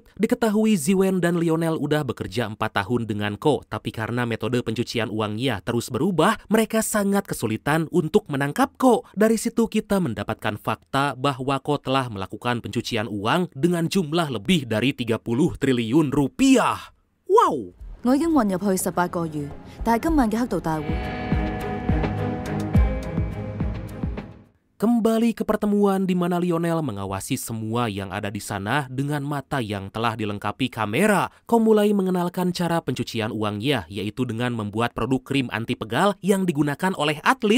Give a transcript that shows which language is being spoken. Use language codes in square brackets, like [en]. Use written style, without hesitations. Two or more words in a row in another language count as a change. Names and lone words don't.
[id] Diketahui Ziwen dan Lionel udah bekerja 4 tahun dengan Ko, tapi karena metode pencucian uangnya terus berubah, mereka sangat kesulitan untuk menangkap Ko. Dari situ kita mendapatkan fakta bahwa Ko telah melakukan pencucian uang dengan jumlah lebih dari 30 triliun rupiah. Wow! [yue] 我已經混入去18個月，但係今晚嘅黑道大會。 [id] Kembali ke pertemuan di mana Lionel mengawasi semua yang ada di sana dengan mata yang telah dilengkapi kamera. Ko mulai mengenalkan cara pencucian uangnya, yaitu dengan membuat produk krim anti pegal yang digunakan oleh atlet.